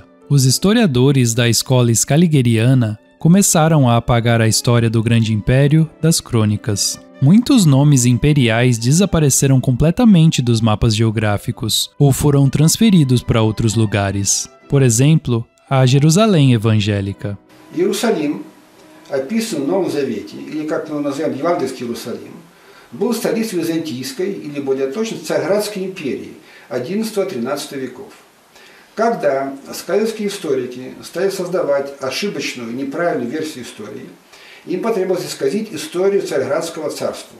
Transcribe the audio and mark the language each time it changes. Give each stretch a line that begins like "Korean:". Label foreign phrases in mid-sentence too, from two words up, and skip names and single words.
Portuguese: Os historiadores da escola scaligeriana começaram a apagar a história do Grande Império das crônicas. Muitos nomes imperiais desapareceram completamente dos mapas geográficos ou foram transferidos para outros lugares. Por exemplo, a Jerusalém evangélica.
Russian: Иерусалим, описан в Новом Завете, или как мы называем Евангельский Иерусалим, был столицей Византийской, или более точно, Царьградской империи XI-XIII веков. Когда сказочские историки стали создавать ошибочную, неправильную версию истории, им потребовалось исказить историю Царьградского царства.